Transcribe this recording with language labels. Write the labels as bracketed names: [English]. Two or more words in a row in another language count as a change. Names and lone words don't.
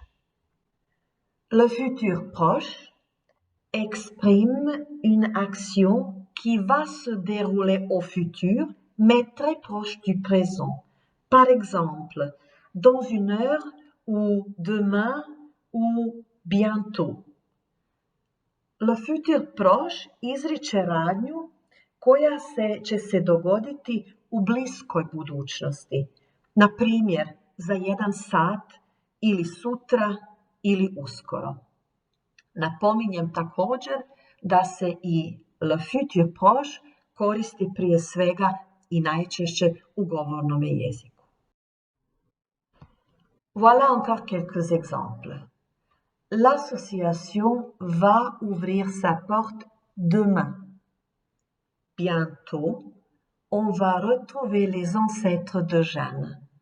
[French] Le futur proche exprime une action qui va se dérouler au futur, mais très proche du présent. Par exemple, dans une heure ou demain ou bientôt. Le futur proche [Croatian] izriče radnju koja će se dogoditi u bliskoj budućnosti. Na primjer, za 1 sat ili sutra ili uskoro. Napominjem također da se i [French] le futur proche [Croatian] koristi prije svega i najčešće u govornom jeziku. [French] Voilà encore quelques exemples. L'association va ouvrir sa porte demain. Bientôt, on va retrouver les ancêtres de Jeanne.